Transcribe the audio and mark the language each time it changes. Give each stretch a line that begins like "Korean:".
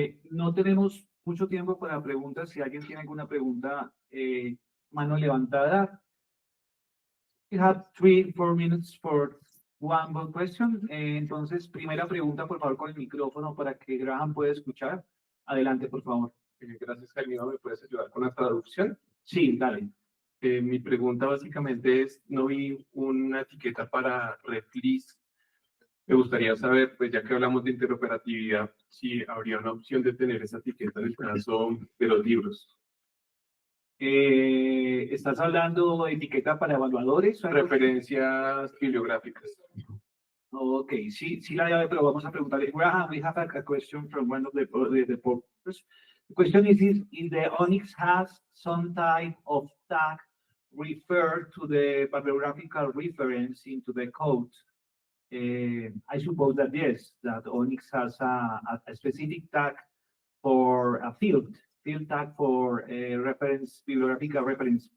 Spanish: No tenemos mucho tiempo para preguntas. Si alguien tiene alguna pregunta, mano levantada.
English: We have 3-4 minutes for one more question.
Spanish: Entonces, primera pregunta, por favor, con el micrófono para que Graham pueda escuchar. Adelante, por favor. Gracias, Jaime. ¿Me puedes ayudar con la traducción? Sí, dale. Mi pregunta básicamente es, no vi una etiqueta para Reflist. Me gustaría saber, pues ya que hablamos de interoperatividad, si habría una opción de tener esa etiqueta en el caso de los libros. ¿Estás hablando de etiqueta para evaluadores? Referencias bibliográficas. Okay, sí la llave, pero vamos a preguntarle.
English: Graham, we have a question from one of the posters. The question is if the ONIX has some type of tag referred to the bibliographical reference into the code. I suppose that yes, that ONIX has a specific tag for a field tag for a reference, bibliographical reference.